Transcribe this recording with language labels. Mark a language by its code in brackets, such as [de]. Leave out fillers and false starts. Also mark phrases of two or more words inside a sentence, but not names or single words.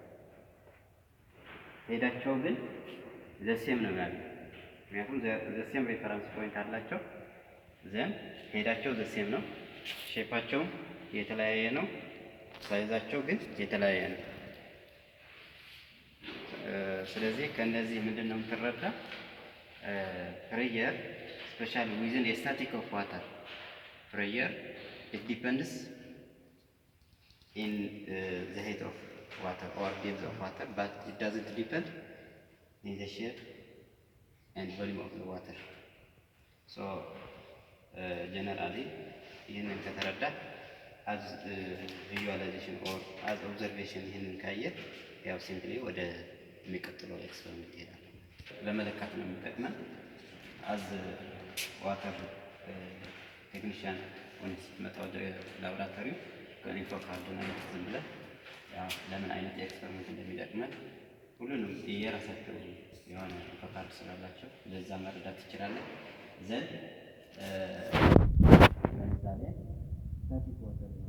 [am] ሄዳቸው ግን [en] the same [am] ነው ያለው። ምክንያቱም [en] the same reference point [am] አላቸው። ዘን ሄዳቸው [en] the same [am] ነው። ሼፓቸው የተለያየ ነው። ሳይዛቸው ግን የተለያየ ነው። ስለዚህ ከነዚህ ምንድነው የምትረዳ? [en] pressure specially within static of water pressure it depends in the height of water or depth of water, but it doesn't depend in the shape and volume of the water. So generally [am] ይህንን ከተረዳ [en] as visualization or as observation [am] ይህንን ካየህ ያው ሲምፕሊ ወደ የሚቀጥለው ኤክስፐሪመንት ይሄዳል። ለመለካት ነው የሚጠቅመን። [en] as water technician [am] ሆነህ ስትመጣ ወደ ላቦራቶሪው ከኢንፎ ካርድ ነው ዝም ብለህ ያው ለምን አይነት ኤክስፐሪመንት እንደሚጠቅመን ሁሉንም የራሳቸው የሆነ [en] info card [am] ስላላቸው ለዛ መረዳት ትችላለህ። ዘንድ ለምሳሌ [en] static water